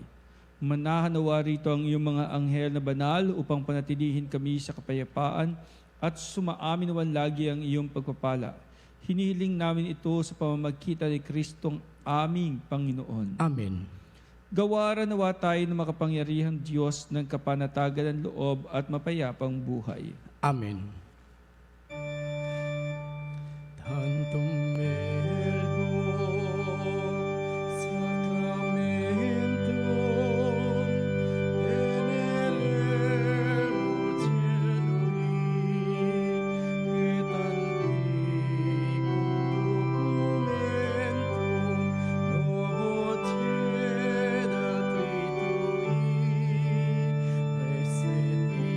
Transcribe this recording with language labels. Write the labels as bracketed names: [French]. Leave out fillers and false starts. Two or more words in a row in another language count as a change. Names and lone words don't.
[Filipino] Manahan nawa rito ang iyong mga anghel na banal upang panatilihin kami sa kapayapaan at sumaamin naman lagi ang iyong pagpapala. Hinihiling namin ito sa pamamagitan ni Kristong aming Panginoon. Amen. Gawaran nawa tayo ng makapangyarihang Diyos ng kapanatagan ng loob at mapayapang buhay. Amen. [Latin] Tantum ergo sacramentum veneremur celui et antiquum documentum novo cedat tritui reset